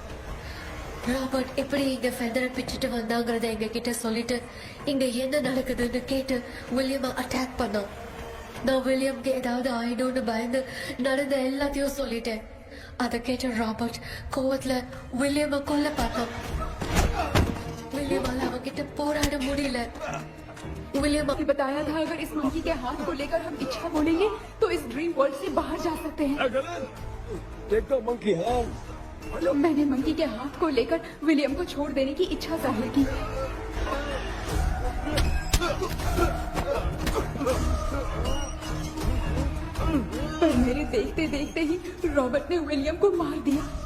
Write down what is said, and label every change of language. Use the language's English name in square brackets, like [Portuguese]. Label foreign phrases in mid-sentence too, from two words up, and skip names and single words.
[Tamil] ராபர்ட் எப்படி இங்க ஃபெதரை பிச்சுட்டு வந்தாங்கறத எங்க கிட்ட சொல்லிட்டு இங்க என்ன நடக்குதுன்னு கேட்டு வில்லியமை அட்டாக் பண்ணான். நான் வில்லியம்க்கு ஏதாவது ஆயிடும்னு பயந்து நடந்த எல்லாத்தையும் சொல்லிட்டேன். அதை கேட்ட ராபர்ட் கோவத்துல வில்லியமை கொல்ல பார்த்தான். विलियम அவங்கிட்ட போராட முடியல. [Hindi] विलियम ने बताया था अगर इस मंकी के हाथ को लेकर हम इच्छा बोलेंगे तो इस ड्रीम वर्ल्ड से बाहर जा सकते हैं. मैंने मंकी के हाथ को लेकर विलियम को छोड़ देने की इच्छा जाहिर की. पर मेरे देखते देखते ही रॉबर्ट ने विलियम को मार दिया.